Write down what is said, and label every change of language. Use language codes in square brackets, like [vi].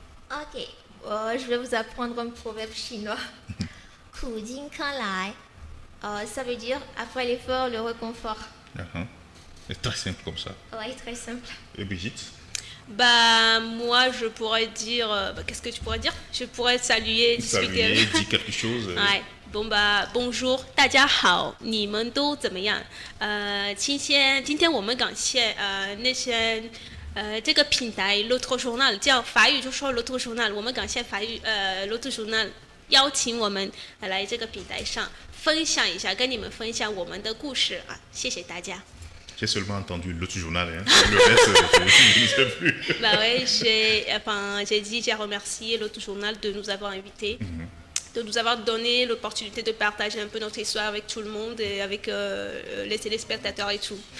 [fr] Ok, je vais vous apprendre un proverbe chinois. [zh] Ku jin kan lai. [fr] Ça veut dire après l'effort, le réconfort. C'est très simple comme ça. Oui, très simple. Et Brigitte? Bah, moi, je pourrais dire... qu'est-ce que tu pourrais dire? Je pourrais saluer, discuter. Saluer, dire quelque chose. Ouais. Bon, bah, bonjour, [zh] 大家好，你们都怎么样？今天我们感谢那些这个品牌 L'Autre Journal 叫法语就说 L'Autre Journal， 我们感谢法语L'Autre Journal 邀请我们来这个平台上分享一下，跟你们分享我们的故事啊！谢谢大家。 [fr] J'ai seulement entendu l'autre journal, hein. Le reste, je ne sais plus. Bah ouais, j'ai remercié l'autre journal de nous avoir invités, de nous avoir donné l'opportunité de partager un peu notre histoire avec tout le monde et avec les téléspectateurs et tout.